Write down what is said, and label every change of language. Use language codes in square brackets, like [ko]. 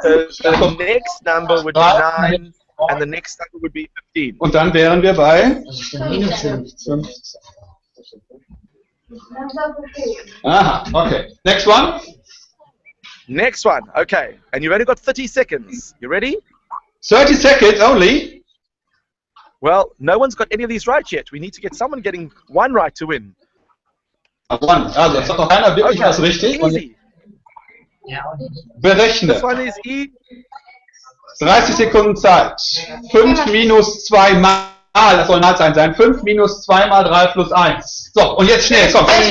[en] So the next number would be 9, and the next number would be 15. [de] Und dann wären wir bei minus 15. [en] Aha, okay. Next one. Next one, okay. And you've only got 30 seconds. You ready? 30 seconds only? Well, no one's got any of these right yet. We need to get someone getting 1 right to win. One. [de] Also, es hat noch keiner wirklich was richtig. [en] Easy. [de] Berechne. [en] This one is easy. [de] 30 Sekunden Zeit. 5 minus 2 mal, das soll Nachzeichen sein. 5 minus 2 mal 3 plus 1. So, und jetzt schnell, komm.